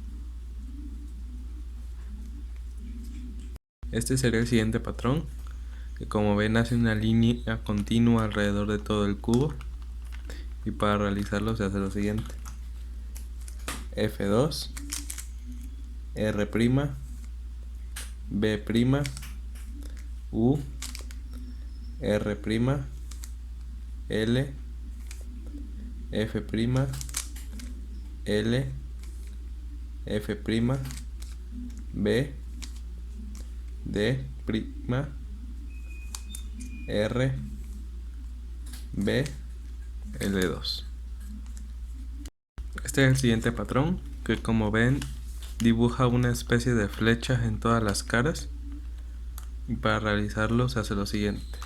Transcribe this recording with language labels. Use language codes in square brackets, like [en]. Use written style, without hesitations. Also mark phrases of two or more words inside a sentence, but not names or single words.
[es] Este sería el siguiente patrón, que como ven hace una línea continua alrededor de todo el cubo, y para realizarlo se hace lo siguiente: F2, R', B', U, R', L, F', L, F', B, D', R, B, L2. Este es el siguiente patrón, que como ven dibuja una especie de flechas en todas las caras, y para realizarlo se hace lo siguiente: